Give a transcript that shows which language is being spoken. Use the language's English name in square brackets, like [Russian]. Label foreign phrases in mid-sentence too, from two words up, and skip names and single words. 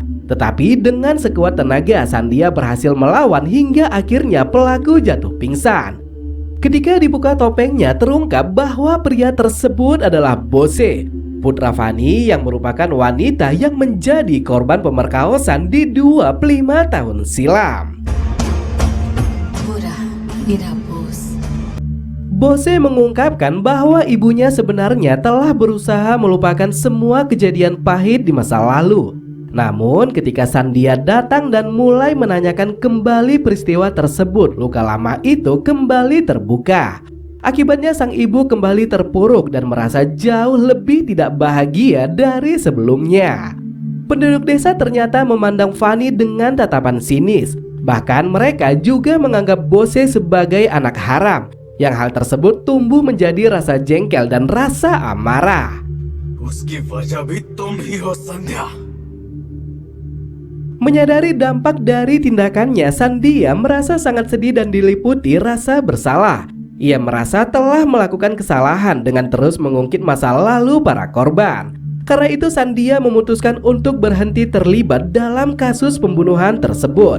[Indonesian] Tetapi dengan sekuat tenaga, Sandhya berhasil melawan hingga akhirnya pelaku jatuh pingsan. Ketika dibuka topengnya, terungkap bahwa pria tersebut adalah Bose, putra Fanny yang merupakan wanita yang menjadi korban pemerkosaan di 25 tahun silam. [Hindi] बुरा मेरा बॉस [Indonesian] Bose mengungkapkan bahwa ibunya sebenarnya telah berusaha melupakan semua kejadian pahit di masa lalu. Namun ketika Sandhya datang dan mulai menanyakan kembali peristiwa tersebut, luka lama itu kembali terbuka. Akibatnya sang ibu kembali terpuruk dan merasa jauh lebih tidak bahagia dari sebelumnya. Penduduk desa ternyata memandang Fanny dengan tatapan sinis. Bahkan mereka juga menganggap Bose sebagai anak haram. Yang hal tersebut tumbuh menjadi rasa jengkel dan rasa amarah. [Hindi] उसकी वजह भी तुम ही हो संध्या। [Indonesian] Menyadari dampak dari tindakannya, Sandhya merasa sangat sedih dan diliputi rasa bersalah. Ia merasa telah melakukan kesalahan dengan terus mengungkit masa lalu para korban. Karena itu Sandhya memutuskan untuk berhenti terlibat dalam kasus pembunuhan tersebut.